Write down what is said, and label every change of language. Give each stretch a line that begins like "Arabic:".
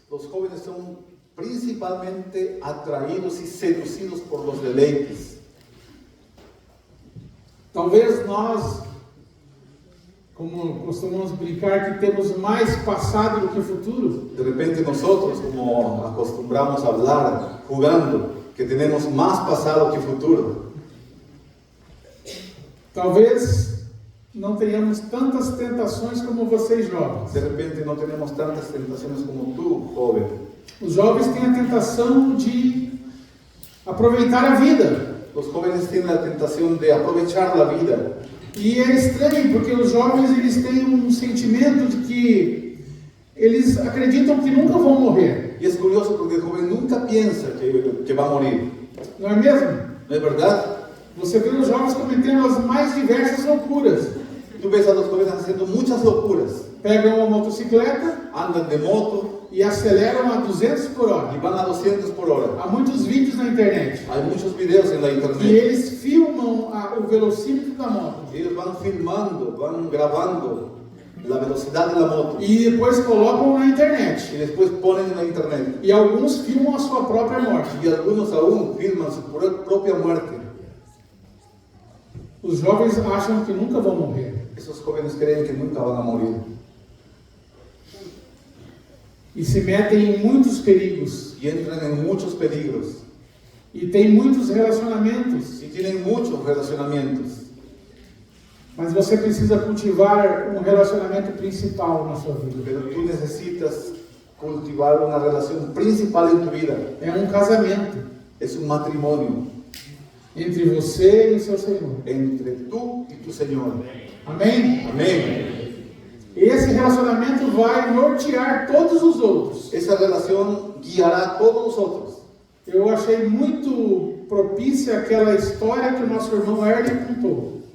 Spanish: los jóvenes son principalmente atraídos y seducidos por los deleites.
Portuguese: Talvez nós, como costumamos brincar, que temos mais passado do que futuro,
Spanish: De repente nosotros, como acostumbramos a hablar, jugando, que tenemos más pasado que futuro.
Portuguese: talvez não tenhamos tantas tentações como vocês jovens.
Spanish: De repente no tenemos tantas tentaciones como tú, joven.
Portuguese: Os jovens têm a tentação de aproveitar a vida.
Spanish: Los jóvenes tienen la tentación de aprovechar la vida.
Portuguese: E é estranho, porque os jovens eles têm um sentimento de que eles acreditam que nunca vão morrer.
Spanish: Y es curioso porque el joven nunca piensa que va a morir.
Portuguese: Não é mesmo?
Spanish: ¿No es verdad?
Portuguese: Você vê os jovens cometendo as mais diversas loucuras.
Spanish: Tú ves a los jóvenes haciendo muchas locuras.
Portuguese: Pegam uma motocicleta
Spanish: Andan de moto
Portuguese: e aceleram a 200 por
Spanish: y
Portuguese: hora.
Spanish: van a 200 por hora.
Portuguese: Há muitos vídeos na internet.
Spanish: Hay muchos videos en la
Portuguese: E
Spanish: internet.
Portuguese: eles filmam o velocímetro da moto.
Spanish: Ellos van filmando, van grabando la velocidad de la moto
Portuguese: E depois colocam na internet.
Spanish: y después ponen en la internet.
Portuguese: E alguns filmam a sua própria morte.
Spanish: Y algunos aún filman su propia muerte.
Portuguese: Os jovens acham que nunca vão morrer.
Spanish: Esos jóvenes creen que nunca van a morir.
Portuguese: e se metem em muitos perigos
Spanish: y entran en muchos peligros
Portuguese: e têm muitos relacionamentos,
Spanish: y tienen muchos relacionamientos.
Portuguese: mas você precisa cultivar um relacionamento principal na sua vida.
Spanish: Pero tú necesitas cultivar una relación principal en tu vida.
Portuguese: É um casamento
Spanish: Es un matrimonio
Portuguese: entre você e seu Senhor.
Spanish: entre tú y tu Señor.
Portuguese: Amém?
Spanish: Amén.
Portuguese: Esse relacionamento vai nortear todos os outros.
Spanish: Esa relación guiará a todos los otros.
Portuguese: Eu achei muito propícia aquela história que o nosso irmão Erlen contou.